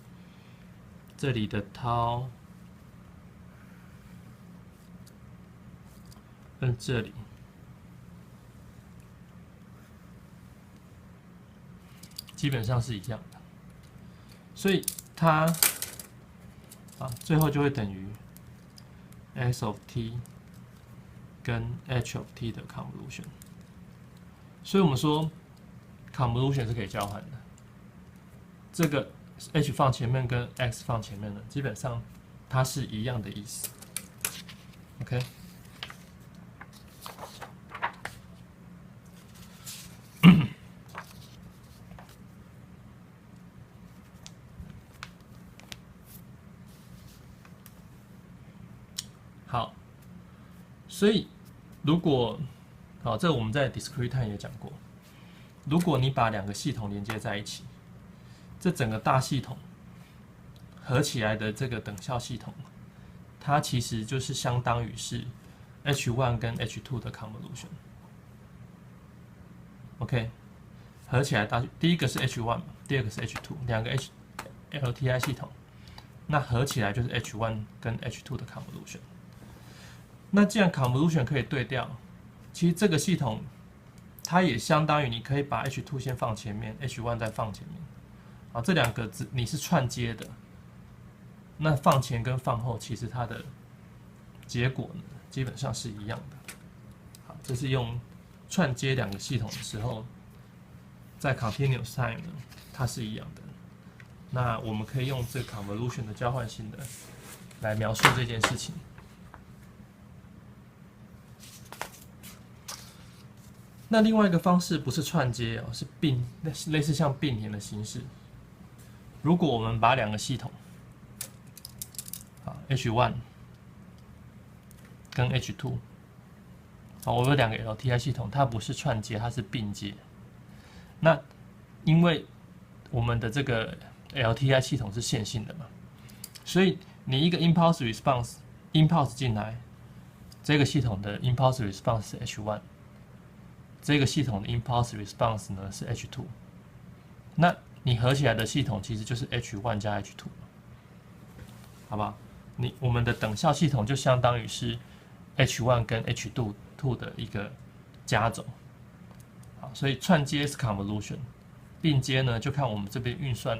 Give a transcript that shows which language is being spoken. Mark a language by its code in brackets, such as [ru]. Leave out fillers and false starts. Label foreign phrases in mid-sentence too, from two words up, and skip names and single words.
[zh] 這裡的 tau 跟這裡基本上是一樣的，所以它最後就會等於 [en] x of t [zh] 跟 [en] h of t [zh] 的 convolution。所以我們說 convolution 是可以交換的，這個 h 放前面跟 x 放前面的，基本上它是一樣的意思。OK，好，所以如果这我們在 [en] discrete time [zh] 也講過，如果你把兩個系統連接在一起，這整個大系統合起來的這個等效系統，它其實就是相當於是 H1 跟 H2 的 convolution。OK， 合起來第一個是 H1， 第二個是 H2， 兩個 LTI 系統，那合起來就是 H1 跟 H2 的 convolution。那既然 convolution 可以對調，其實這個系統它也相當於你可以把 H2 先放前面 ，H1 再放前面。這兩個你是串接的，那放前跟放後，其實它的結果呢，基本上是一樣的。好，這是用串接兩個系統的時候，在 [en] continuous time [zh] 呢，它是一樣的。那我們可以用這個 convolution 的交換性的來描述這件事情。那另外一個方式不是串接哦，是類似像並聯的形式。如果我們把兩個系統，H1 跟 H2， 我有兩個 LTI 系統，它不是串接，它是並接。那因為我們的這個 LTI 系統是線性的嘛，所以你一個 [en] impulse response [zh] 進來，這個系統的 [en] impulse response [zh] 是 H1， 這個系統的 impulse response 呢是 H2， 那你合起來的系統其實就是 H1 加 H2， 好不好？我們的等效系統就相當於是 H1 跟 H2 的一個加總。好，所以串接是 convolution， 並接呢就看我們這邊運算。